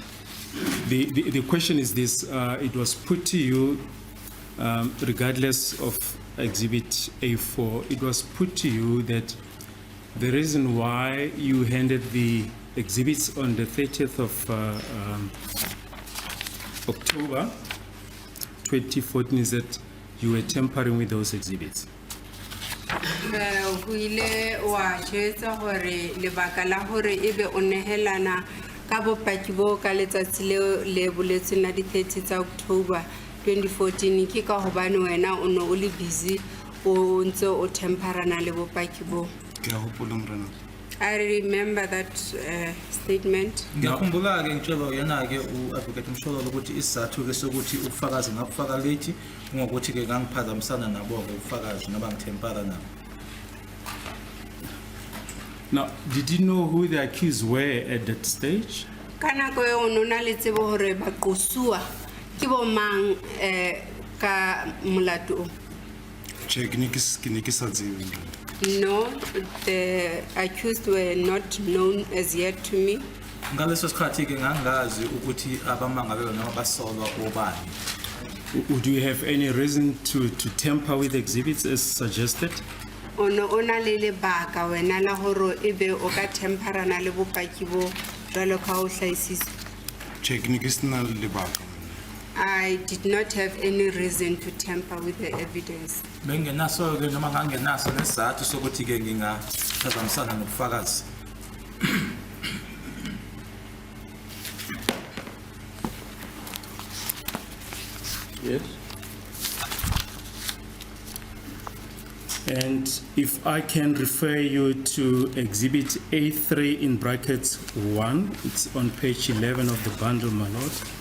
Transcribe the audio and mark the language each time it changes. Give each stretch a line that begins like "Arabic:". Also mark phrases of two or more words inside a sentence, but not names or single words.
English: The question is this, it was put to you, regardless of exhibit A4, it was put to you that the reason why you handed the exhibits on the 30th of October 2014 is that you were tampering with those exhibits.
Southern Sotho: ho ile wa jwetsa hore lebaka la hore ebe o nehelana ka bopaki bo ka letsatsi le boletseng la di 30 tsa October 2014 ke ka hobane wena o no o le busy o ntse o temperana le bopaki bo. Ke a hopola morena.
English: I remember that statement.
Zulu: Ngiyakhumbula ke ngitshela yena ke uadvocate Mshololo ukuthi isizathu ke sokuthi ufakazi ngakufaka late ngokuthi ke ngangiphazamisana nabo ke ufakazi naba ngithempara nabo.
English: Now, did you know who the accused were at that stage?
Southern Sotho: Kana ko o no na le tsebo hore ba qosua ke bo mang ka molato. Check ke ne ke sa tsebe.
English: No, the accused were not known as yet to me.
Zulu: Ngaleso sikhathi ke ngangazi ukuthi abamangalelwa noma basolwa obani.
English: Would you have any reason to tamper with exhibits as suggested?
Southern Sotho: Ono ona le lebaka wena la hore ebe o ka temperana le bopaki bo jwalo ka o hlaisitswe. Check ke sena lebaka.
English: I did not have any reason to tamper with the evidence.
Zulu: Bengenaso ke noma ngangenaso nesizathu sokuthi ke ngingaphazamisana nobufakazi.
English: Yes. And if I can refer you to exhibit A3 in brackets 1, it's on page 11 of the bundle, my lord.